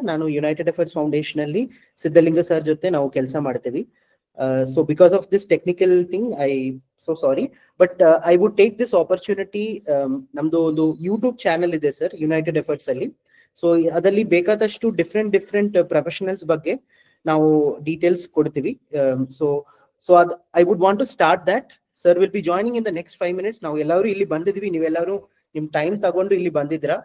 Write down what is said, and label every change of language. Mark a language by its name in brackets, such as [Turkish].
[Kannada] ನಾನು United efforts foundation ಅಲ್ಲಿ Siddhalinga sir ಜೊತೆ ನಾವು ಕೆಲಸ ಮಾಡ್ತೀವಿ. [English] So because of this technical thing, I so sorry, but I would take this opportunity. [Kannada] ನಮ್ದು ಒಂದು ಯೂಟ್ಯೂಬ್ ಚಾನೆಲ್ ಇದೆ ಸರ್ ಯುನೈಟೆಡ್ ಎಫರ್ಟ್ಸ್ ಅಲ್ಲಿ. ಸೊ ಅದರಲ್ಲಿ ಬೇಕಾದಷ್ಟು ಡಿಫ್ರೆಂಟ್ ಪ್ರೊಫೆಷನಲ್ಸ್ ಬಗ್ಗೆ ನಾವು ಡೀಟೇಲ್ಸ್ ಕೊಡ್ತೀವಿ. [English] So uh I would want to start that. Sir will be joining in the next 5 minutes. [Kannada] ನಾವು ಎಲ್ಲರೂ ಇಲ್ಲಿ ಬಂದಿದ್ವಿ, ನೀವೆಲ್ಲರೂ ನಿಮ್ ಟೈಮ್ ತಗೊಂಡು ಇಲ್ಲಿ ಬಂದಿದ್ದೀರಾ.